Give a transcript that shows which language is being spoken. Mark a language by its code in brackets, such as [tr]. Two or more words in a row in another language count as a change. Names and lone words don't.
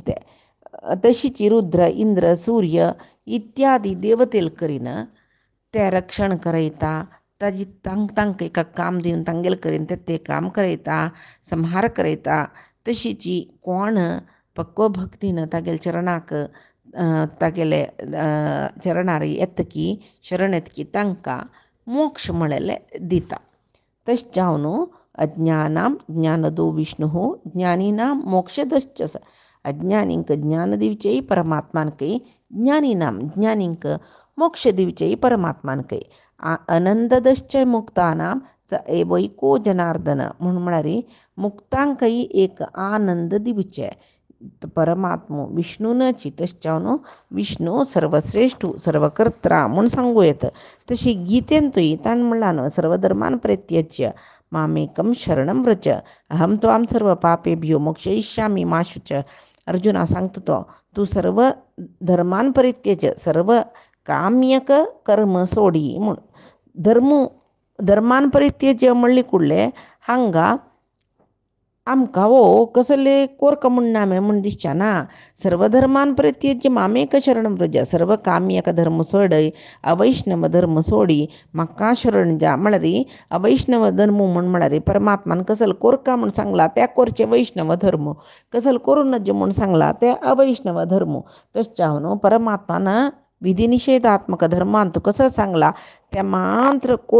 [kok] ते तशीची रुद्र इंद्र सूर्य इत्यादी देवतेल करीन ते रक्षण करयता ताजी तांकां एका काम दिवन तांगेले करीन ते काम करयता संहार करयता तशीची कोण पक्व भक्तीन तागेले चरणाक तागेले चरणार येतकी शरण येतकी तांकां मोक्ष म्हळेले दिता तशें जावन [sa] अज्ञानां ज्ञानदो विष्णु ज्ञानीनां [kok] मोक्षदश्च अज्ञानींक ज्ञान दिवचेय परमात्मानकय ज्ञानीनां ज्ञानींक मोक्ष दिवचेय परमात्मानकय [sa] अनंददश्च मुक्तानां स एवैको [kok] जनार्दन म्हळ्यार मुक्तांकय एक आनंद दिवचे परमात्मो विष्णूनची तशें जावन विष्णू सर्वश्रेष्ठ सर्वकर्ता म्हूण सांगू येता तशी गीतेंतूय ताणें म्हणलां न्हय [sa] सर्वधर्मान परित्यज्य मामेकं शरणं व्रज अहं त्वां सर्व पापेभ्यो मोक्षयिष्यामि मा शुच अर्जुना [kok] सांगता तो तूं [sa] सर्व धर्मान परित्यज [kok] सर्व काम्यक कर्म सोडी म्हूण [sa] धर्मान परित्यज्य [kok] म्हणले कुडले हांगा आमकां कसले कोरक म्हणना म्हूण दिसचे ना [sa] सर्वधर्मान परित्यज्य मामेक शरणं व्रज [kok] सर्व काम्यक धर्म सोडय अवैष्णव धर्म सोडी म्हाका शरण जा म्हळ्यार अवैष्णव धर्म म्हळ्यार परमात्मान कसल कोरका म्हूण सांगला त्या कोरचे वैष्णव धर्म कसल करूं नज म्हूण सांगला ते अवैष्णव धर्म तशें जावन परमात्मान विधिनिषेधात्मक धर्मान तूं कसो सांगला त्या मात्र